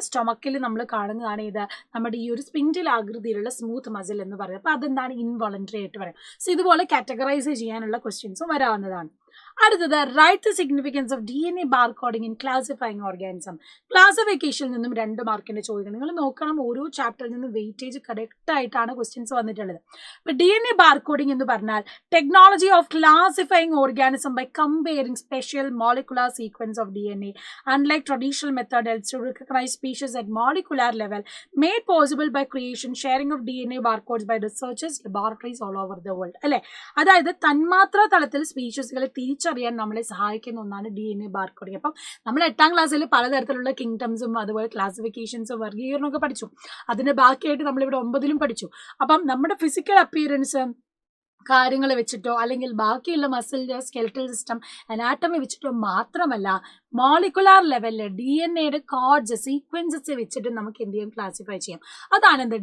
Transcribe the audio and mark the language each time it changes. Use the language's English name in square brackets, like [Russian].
[Malayalam] സ്റ്റൊമക്കിൽ നമ്മൾ കാണുന്നതാണ് ഇത് നമ്മുടെ ഈ ഒരു സ്പിൻഡിൽ ആകൃതിയിലുള്ള സ്മൂത്ത് മസിൽ എന്ന് പറയുന്നത്. അപ്പൊ അതെന്താണ്? ഇൻവോളണ്ടറി ആയിട്ട് പറയാം. സോ ഇതുപോലെ കാറ്റഗറൈസ് ചെയ്യാനുള്ള ക്വസ്റ്റ്യൻസും വരാവുന്നതാണ്. അടുത്തത് [English] Write the significance of DNA barcoding in classifying organism. [Malayalam] ക്ലാസിഫിക്കേഷനിൽ നിന്നും 2 മാർക്കിന്റെ ചോദ്യം. നിങ്ങൾ നോക്കണം, ഓരോ ചാപ്റ്ററിൽ നിന്നും വെയിറ്റേജ് കറക്റ്റ് ആയിട്ടാണ് ക്വസ്റ്റ്യൻസ് വന്നിട്ടുള്ളത്. [English] ഇപ്പൊ DNA barcoding [Malayalam] എന്ന് പറഞ്ഞാൽ [English] Technology of classifying organism by comparing special molecular sequence of DNA unlike traditional method helps to recognize species at molecular level, made possible by creation sharing of DNA barcodes by researchers laboratories all over the world അല്ലെ. [Malayalam] അതായത് തന്മാത്ര തലത്തിൽ സ്പീഷീസുകളെ തിരിച്ചറിയാൻ നമ്മളെ സഹായിക്കുന്ന ഒന്നാണ് DNA barcoding. അപ്പം നമ്മൾ 8ാം ക്ലാസ്സിൽ പലതരത്തിലുള്ള കിങ്ഡംസും അതുപോലെ ക്ലാസിഫിക്കേഷൻസും വർഗീകരണമൊക്കെ പഠിച്ചു. അതിന്റെ ബാക്കിയായിട്ട് നമ്മളിവിടെ 9ലും പഠിച്ചു. അപ്പം നമ്മുടെ ഫിസിക്കൽ അപ്പിയറൻസ് കാര്യങ്ങൾ വെച്ചിട്ടോ അല്ലെങ്കിൽ ബാക്കിയുള്ള മസിലിന്റെ സ്കെൽറ്റൽ സിസ്റ്റം അനാറ്റമി വെച്ചിട്ടോ മാത്രമല്ല, മോളിക്കുലാർ ലെവലിൽ DNA കോഡ്സ് സീക്വൻസസ് വെച്ചിട്ട് നമുക്ക് എന്ത് ചെയ്യാം? ക്ലാസിഫൈ ചെയ്യാം. അതാണ് എന്ത്?